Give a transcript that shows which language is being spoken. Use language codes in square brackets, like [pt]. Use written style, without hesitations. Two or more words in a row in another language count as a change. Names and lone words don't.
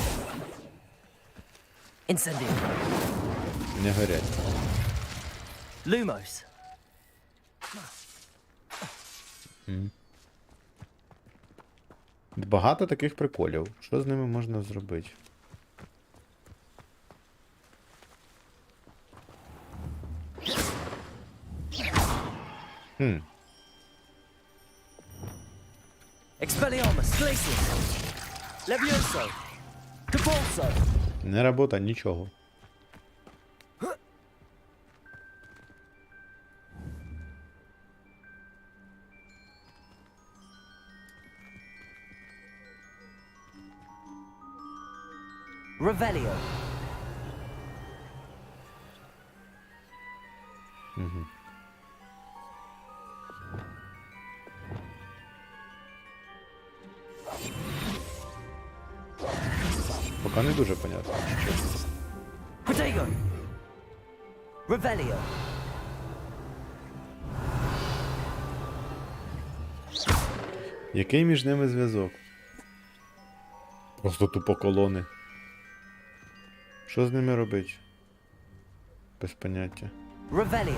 [uk] Incendio. не горять. Lumos. Багато таких приколів. Що з ними можна зробити? Expelliarmus. Glacius. Levioso. Depulso. Не робота, нічого. Revelio. Угу. Поки не дуже понятно, що чесно. Protego. Revelio. Який між ними зв'язок? Просто тупо колони. Що з ними робити? Без поняття. Revelio.